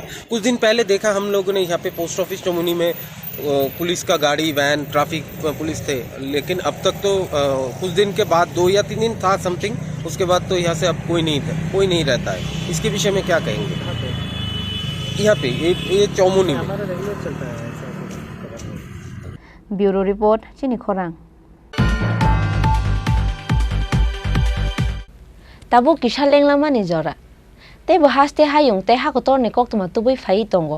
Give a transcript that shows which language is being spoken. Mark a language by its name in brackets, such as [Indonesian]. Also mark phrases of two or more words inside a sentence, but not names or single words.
[Hindi] कुछ दिन पहले देखा हम लोगों ने यहाँ पे [English] post office [Hindi] चमुनी में पुलिस का गाड़ी वैन [English] traffic police [Hindi] थे, लेकिन अब तक तो कुछ दिन के बाद 2 या 3 दिन था समथिंग, उसके बाद तो यहाँ से अब कोई नहीं रहता है। इसके विषय में क्या कहेंगे? यहाँ पे ये चौमुनी में रेगुलर चलता है। [English] Bureau report Chini Khorang. [Kok Borok] Tabo kisha lenglama ni jora. Te haste hayung te hakotor ni kok tuma tubui fai tongo.